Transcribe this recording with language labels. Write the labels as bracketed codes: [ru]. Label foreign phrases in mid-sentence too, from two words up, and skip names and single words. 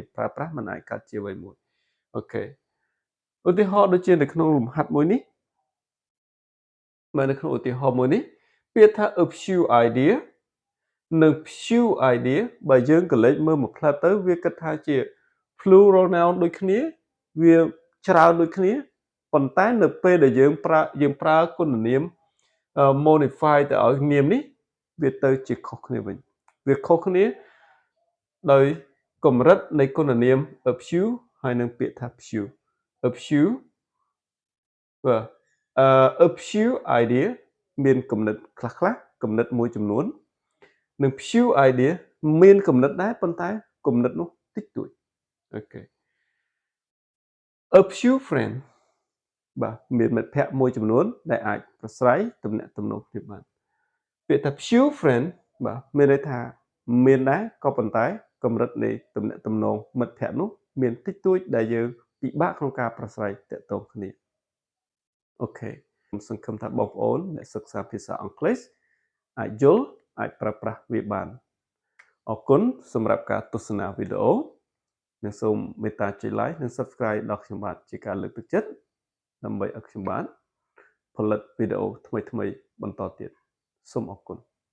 [km] ប្រើប្រាស់មិនអាចកើតជាអ្វីមួយអូខេឧទាហរណ៍ដូចជានៅក្នុងលំហាត់មួយនេះបើនៅក្នុងឧទាហរណ៍មួយនេះពាក្យថា [en] a few [km] idea និង [en] few idea [km] បើយើងក៏លេចមើលមួយផ្លែតទៅវាគិតថាជា [en] plural noun [km] ដូចគ្នាវាច្រើនដូចគ្នា ប៉ុន្តែនៅពេលដែលយើងប្រើគុណនាម modify ទៅឲ្យនាមនេះវាទៅជាខុសគ្នាវិញវាខុសគ្នាដោយកម្រិតនៃគុណនាម [en] a few [km] ហើយនឹងពាក្យថា [en] few a few [km] បាទ [en] a few idea [km] មានគំនិតខ្លះគំនិតមួយចំនួននិង [en] few idea [km] មានគំនិតដែរប៉ុន្តែគំនិតនោះតិចតួចអូខេ [en] a few friend [km] បាទមានមិត្តភក្តិមួយចំនួនដែលអាចប្រស្រ័យទំនាក់ទំនងគ្នាបានពាក្យថា [en] few friend [km] បាទ មានន័យថាមានដែរក៏ប៉ុន្តែកម្រិតនៃទំនាក់ទំនងមិត្តភក្តិនោះមានតិចតួចដែលយើងពិបាកក្នុងការប្រស្រ័យទាក់ទងគ្នាអូខេខ្ញុំសង្ឃឹមថាបងប្អូនអ្នកសិក្សាភាសាអង់គ្លេសអាចយល់អាចប្រើប្រាស់វាបានអរគុណសម្រាប់ការទស្សនាវីដេអូនិងសូមមេត្តាចុច like និង subscribe ដល់ខ្ញុំបាទជាការលើកទឹកចិត្តដើម្បីឲ្យខ្ញុំបានផលិតវីដេអូថ្មីៗបន្តទៀតសូមអរគុណ